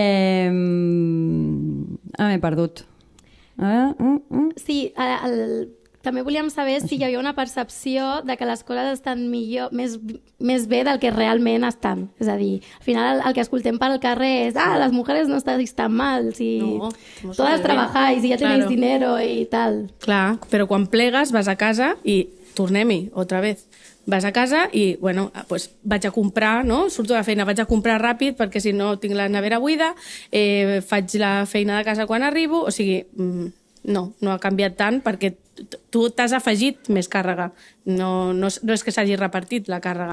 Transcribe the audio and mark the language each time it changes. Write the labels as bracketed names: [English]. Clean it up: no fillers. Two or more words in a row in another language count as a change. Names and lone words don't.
[Catalan] M'he perdut. Sí, també volíem saber si hi havia una percepció de que les coses estan millor, més bé del que realment estan. És a dir, al final el que escoltem pel carrer és les [Spanish] mujeres no estáis tan mal, si todas trabajáis y ya tenéis dinero y tal. [Catalan] Clar, però quan plegues vas a casa i tornem-hi, [Spanish] otra vez. [Catalan] Vas a casa i, [Spanish] bueno, pues [Catalan] vaig a comprar, no? Surto de la feina, vaig a comprar ràpid perquè si no tinc la nevera buida, faig la feina de casa quan arribo, o sigui, no ha canviat tant perquè tu t'has afegit més càrrega, no és que s'hagi repartit la càrrega.